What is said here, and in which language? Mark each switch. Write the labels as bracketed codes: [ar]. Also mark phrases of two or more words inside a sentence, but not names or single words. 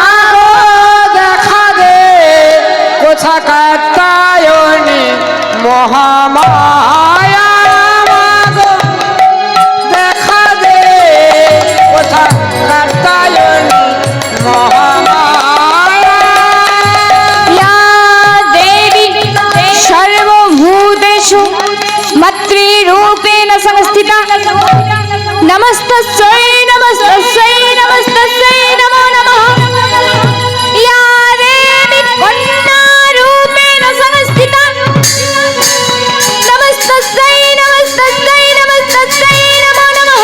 [bn] দেখা দে। কোথা কাত্যায়নী মহামায়া মাগো দেখা দে। কোথা কাত্যায়নী মহামায়া। [sa] या देवी सर्वभूतेषु मातृरूपेण संस्थिता नमस्तस्यै नमस्तस्यै नमस्तस्यै नमो नमः। या देवी कन्यारूपेण संस्थिता नमस्तस्यै नमस्तस्यै नमस्तस्यै नमो नमः।